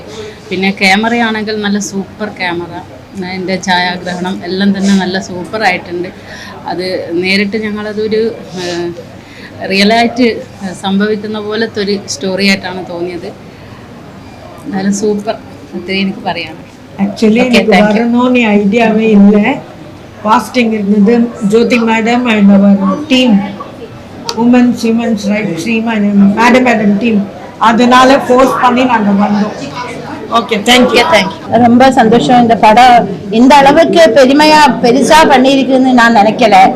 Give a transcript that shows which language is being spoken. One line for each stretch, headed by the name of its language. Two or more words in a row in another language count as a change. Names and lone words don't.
Malayalam: പിന്നെ ക്യാമറയാണെങ്കിൽ നല്ല സൂപ്പർ ക്യാമറ, അതിൻ്റെ ഛായാഗ്രഹണം എല്ലാം തന്നെ നല്ല സൂപ്പറായിട്ടുണ്ട്. അത് നേരിട്ട് ഞങ്ങളതൊരു റിയലായിട്ട് സംഭവിക്കുന്ന പോലത്തെ ഒരു സ്റ്റോറി ആയിട്ടാണ് തോന്നിയത്. നല്ല സൂപ്പർ. അത്രയും എനിക്ക് പറയാനുണ്ട്. ആക്ച്വലി എനിക്ക് ഐഡിയാവേ ഇല്ല.
Tamil: காஸ்டிங் இருந்தது.
English: Jothi madam and her team, women's rights team and madam team,
Tamil: அதனால ஃபோர்ஸ் பண்ணி நாங்கள் வந்தோம்.
English: Okay, thank you.
Tamil: ரொம்ப சந்தோஷம். இந்த படம் இந்த அளவுக்கு பெருசா பண்ணியிருக்குன்னு நான் நினைக்கல.